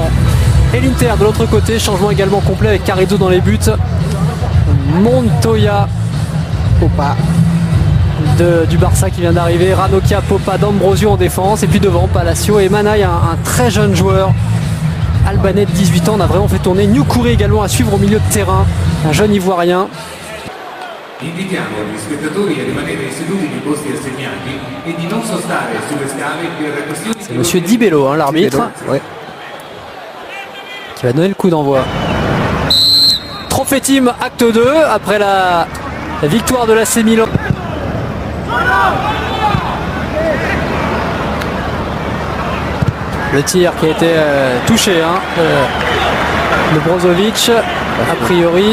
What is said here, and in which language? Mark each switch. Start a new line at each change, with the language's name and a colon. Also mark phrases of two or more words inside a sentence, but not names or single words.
French: Et l'Inter de l'autre côté, changement également complet avec Carrizzo dans les buts, Montoya, Popa du Barça qui vient d'arriver, Ranocchia, Popa, D'Ambrosio en défense, et puis devant Palacio et Manaï, un très jeune joueur albanais de 18 ans. On a vraiment fait tourner Nukuri également à suivre au milieu de terrain, un jeune ivoirien.
Italian: Invitiamo gli spettatori a rimanere seduti nei posti assegnati e di non sostare sulle scale per questioni.
French: C'est monsieur Di Bello, hein, l'arbitre, ouais, qui va donner le coup d'envoi. Trophée team acte 2 après la victoire de l'AC Milan. Le tir qui a été touché hein, de Brozovic, a priori.